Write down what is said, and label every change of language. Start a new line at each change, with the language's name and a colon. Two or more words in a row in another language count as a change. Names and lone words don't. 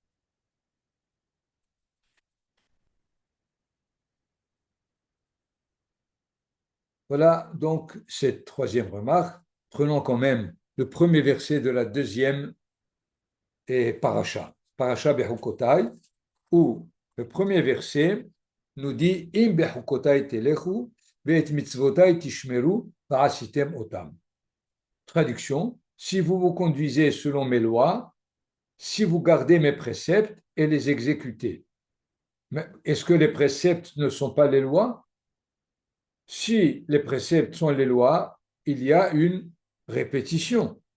French: Voilà donc cette troisième remarque. Prenons quand même le premier verset de la deuxième paracha, paracha Bechukotai, où le premier verset nous dit
Hebrew: אם בחוקותי תלכו ואת מצוותי תשמרו ועשיתם אותם.
French: Traduction, si vous vous conduisez selon mes lois, si vous gardez mes préceptes et les exécutez. Mais est-ce que les préceptes ne sont pas les lois? Si les préceptes sont les lois, il y a une répétition.